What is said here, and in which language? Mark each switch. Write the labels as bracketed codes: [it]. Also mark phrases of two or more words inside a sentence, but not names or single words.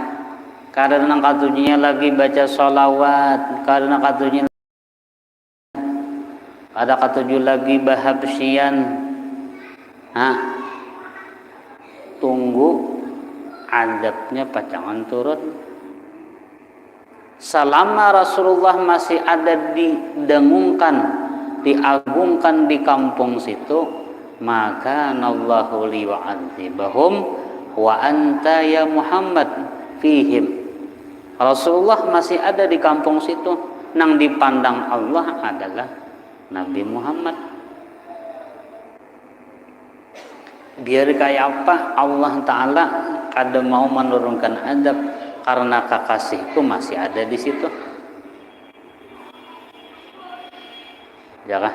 [bjn] Kada nang katujunya lagi baca sholawat, kada nang katujunya ada katuju lagi bahabsyian. Tunggu adabnya pacangan turun. Selama Rasulullah masih ada didengungkan, diagungkan di kampung situ, [ar] maka الله ليعذبهم وأنت يا محمد فيهم. [bjn] Rasulullah masih ada di kampung situ, nang dipandang Allah adalah Nabi Muhammad. Biar kayak apa Allah Ta'ala kada mau menurunkan azab, karena kekasihku masih ada di situ, ya kah?